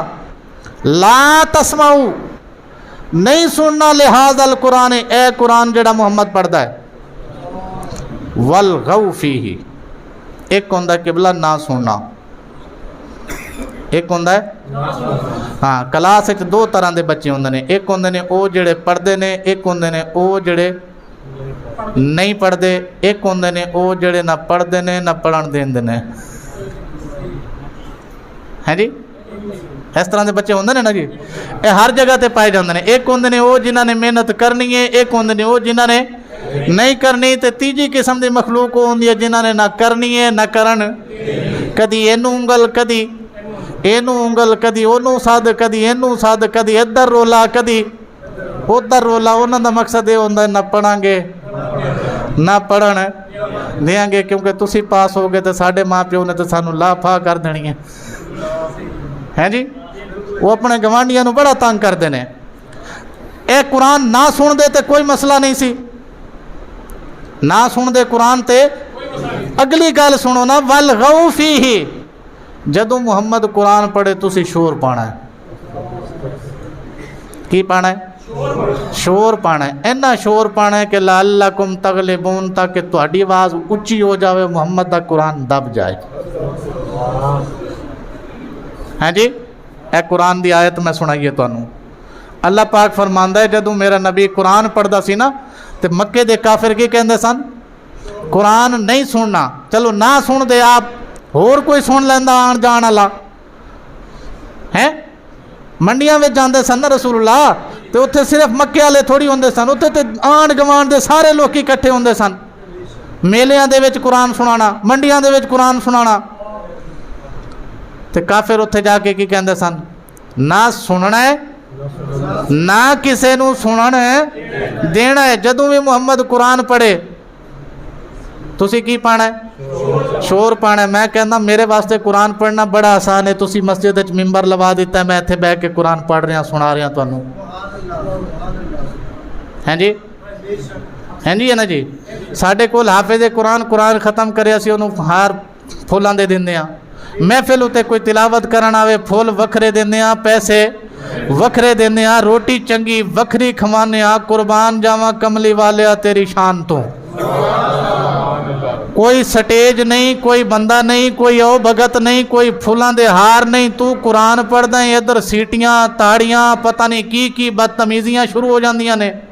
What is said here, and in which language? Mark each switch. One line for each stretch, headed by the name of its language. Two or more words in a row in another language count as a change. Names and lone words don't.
Arabic: لا تسمعوا،
Punjabi: نہیں سننا،
Arabic: لہذا القرآن،
Punjabi: اے قرآن جڑا محمد پڑھدا ہے،
Arabic: والغوا فیہ،
Punjabi: ایک ہوندہ ہے قبلہ نہ سننا، ایک ہوندہ ہے ہاں. کلاس وچ 2 طرح دے بچے ہوندے نے، ایک ہوندے نے او جڑے پڑھدے نے، ایک ہوندے نے او جڑے نہیں پڑھدے، ایک ہوندے نے او جڑے نہ پڑھدے نے نہ پڑھن دیندے نے. ہیں جی اس طرح دے بچے ہوندے نے نا جی، اے ہر جگہ تے پائے جاندے نے. ایک ہوندے نے او جنہاں نے محنت کرنی ہے، ایک ہوندے نے او جنہاں نے نہیں کرنی. تے تیجی قسم دی مخلوق ہوندی ہے جنہاں نے نہ کرنی ہے نہ کرن. کدی اینوں انگل، کدی اینوں انگل، کدی اونوں سد، کدی اینوں سد، کدی ادھر رولا کدی ادھر رولا. انہاں دا مقصد یہ ہوندا ہے نہ پڑھاں گے نہ پڑھن دیاں گے، کیونکہ تسی پاس ہو گئے تے ساڈے ماں پیو نے تے سانوں لا پھا کر دینی ہے. ہیں جی وہ اپنے گوانڈیاں نو بڑا تنگ کردے نے. اے قرآن نہ سن دے تے کوئی مسئلہ نہیں سی، نہ سن دے قرآن تے اگلی گل سنو نا،
Arabic: والغوا فیہ،
Punjabi: جدوں محمد قرآن پڑھے تسی شور پانا ہے. کی پانا ہے؟ شور پانا ہے. اینا شور پانا ہے کہ
Arabic: لعلکم تغلبون،
Punjabi: تاکہ تہاڈی آواز اچھی ہو جاوے، محمد دا قرآن دب جائے. ہیں جی اے قرآن دی آیت میں سنائیے تانوں. اللہ پاک فرماندا ہے جدوں میرا نبی قرآن پڑھدا سی نا تے مکے دے کافر کی کہندے سن؟ قرآن نہیں سننا. چلو نہ سن دے آپ، ہور کوئی سن لیندا آن جان والا ہیں. منڈیاں وچ جاندے سن نا رسول اللہ تے اوتھے صرف مکے والے تھوڑی ہوندے سن، اوتھے تے آن گوان دے سارے لوگ اکٹھے ہوندے سن. میلیاں دے وچ قرآن سنانا، منڈیاں دے وچ قرآن سنانا. تے کافر اتھے جا کے کی کہندے سن؟ نہ سننا ہے نہ کسے نو سنن دینا ہے. جدوں بھی محمد قرآن پڑھے تسی کی پانا ہے؟ شور پانا ہے۔ میں کہنا میرے واسطے قرآن پڑھنا بڑا آسان ہے، تسی مسجد وچ ممبر لوا دیتا ہے، میں اتنے بہ کے قرآن پڑھ رہا سنا رہا تمہیں، ہیں جی ہیں جی ہے نا جی۔ ساڈے کول حافظ قرآن ختم کریا سی انہوں ہار پھولاں دے دیندے ہاں، محفل اتے کوئی تلاوت کرن آوے پھول وکھرے دیندے ہاں، پیسے وکھرے دیندے ہاں، روٹی چنگی وکھری کھوانے ہاں، قربان جاواں کملی والیا تیری شان تو۔ کوئی سٹیج نہیں، کوئی بندہ نہیں، کوئی او بھگت نہیں، کوئی پھولاں دے ہار نہیں، تو قرآن پڑھدا ہے، ادھر سیٹیاں تاڑیاں پتہ نہیں کی بدتمیزیاں شروع ہو جاندیاں نے۔